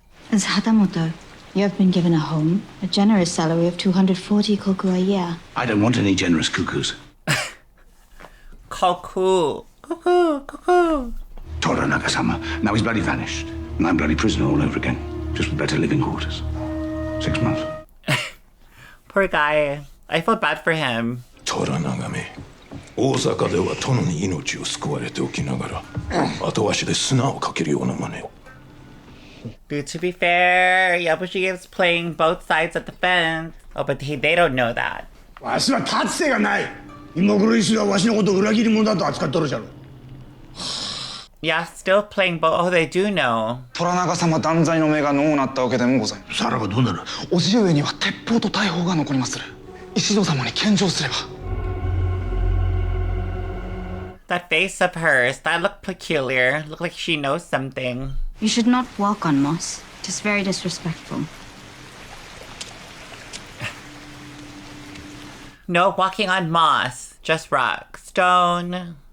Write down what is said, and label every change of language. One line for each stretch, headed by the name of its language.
English: As hatamoto, you have been given a home, a generous salary of 240 koku a year. I don't want any generous cuckoos. Koku. Koku. Koku. Toranaga-sama. Now he's bloody vanished. And I'm bloody prisoner all over again. Just better living quarters. 6 months. Poor guy. I feel bad for him.
Japanese: 虎長め大阪では殿に命を救われておきながら後足で砂をかけるような真似を
English: Dude, to be fair, Yabushi is playing both sides of the fence. Oh, but they don't know that.
Japanese: わしは立つ瀬がない今頃石はわしのことを裏切り者だと扱っとるじゃろ
English: Yeah, still playing both. Oh, they do know.
Japanese: 虎長様断罪の目がのうなったわけでもございます。さらばどうなるおじ上には鉄砲と大砲が残りまする。石戸様に献上すれば。
English: That face of hers, that looked peculiar. Looked like she knows something. You should not walk on moss. It is very disrespectful. No walking on moss, just rock, stone.